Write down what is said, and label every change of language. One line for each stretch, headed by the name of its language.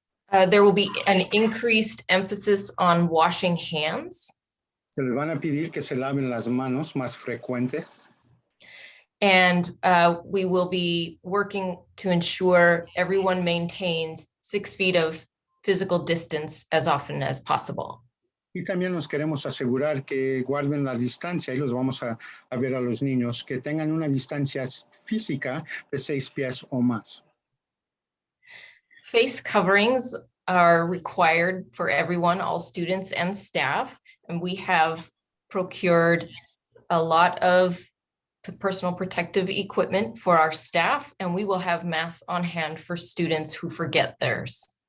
English: There will be an increased emphasis on washing hands.
Spanish: Se les van a pedir que se laven las manos más frecuente.
English: And we will be working to ensure everyone maintains 6 feet of physical distance as often as possible.
Spanish: Y también nos queremos asegurar que guarden la distancia y los vamos a ver a los niños que tengan una distancia física de 6 pies o más.
English: Face coverings are required for everyone, all students and staff, and we have procured a lot of personal protective equipment for our staff, and we will have masks on hand for students who forget theirs.